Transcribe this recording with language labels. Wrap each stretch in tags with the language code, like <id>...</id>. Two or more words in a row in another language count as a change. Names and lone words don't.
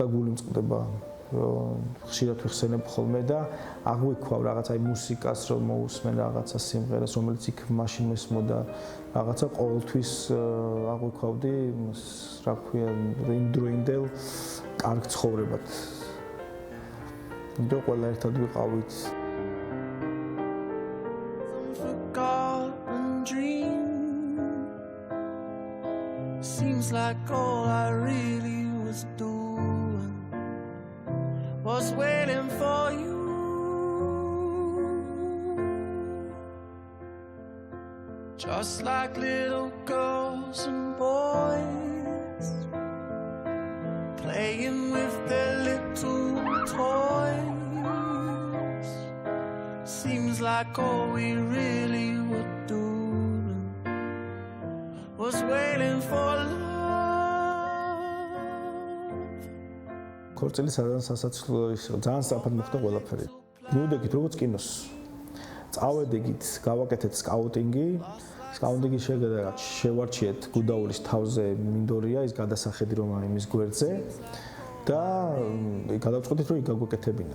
<ka>გული მწყდება რომ ხშირად ვიხსენებ ხოლმე და აღვიქვავ რაღაცა აი მუსიკას რომ მოусმენ რაღაცა სიმღერას რომელიც იქ მაშინ მესმოდა რაღაცა ყოველთვის აღვიქვავდი რა ქვია იმდროინდელ კარგ ცხოვრებად და ყველა ერთად ვიყავით</ka> <en>Seems like all I really was doing was waiting for you. Just like little girls and boys playing with their little toys. Seems like all we really were doing was waiting for love.</en> <ka>ქორწილი სადღაც სასაცილო ისო ძალიან სწრაფად მოხდა ყველაფერი. მივდექით როგორც კინოს. წავედით, გავაკეთეთ სკაუტინგი. სკაუტინგის შედეგად შევარჩიეთ გუდაურის თავზე მინდორია ის გადასახედი რომ იმის გვერდზე და გადავწყვეტით რომ იქ გაგვეკეთებინა.</ka>